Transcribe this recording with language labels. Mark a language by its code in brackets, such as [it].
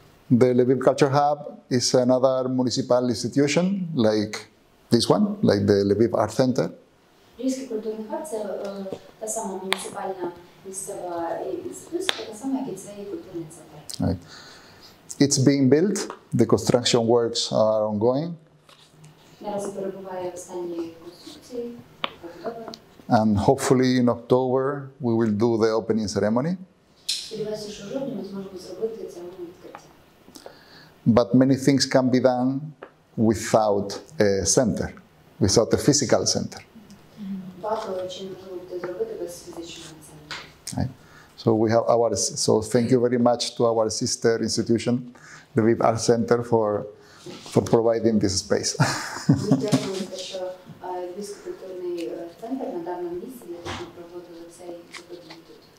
[en] The Lviv Culture Hub is another municipal institution like this one, like the lvivart.center. [uk] Львівський культурний хаб – це та сама муніципальна місцева інституція, така сама, як і цей культурний центр. [en] Right. It's being built. The construction works are ongoing. [uk] Наразі перебуває в стані конструкції. [en] And hopefully in October we will do the opening ceremony. [uk] Сподіваюся, що в жовтні ми зможемо зробити церемонію відкриття. [en] But many things can be done without a center, without a physical center. [uk] Багато чим можливо буде зробити без фізичного центру. [en] Right. So thank you very much to our sister institution, the lvivart.center, for providing this space. [uk] Дякую за те, що Львівський культурний центр надав нам місце для того, щоб проводили цей заходний тут.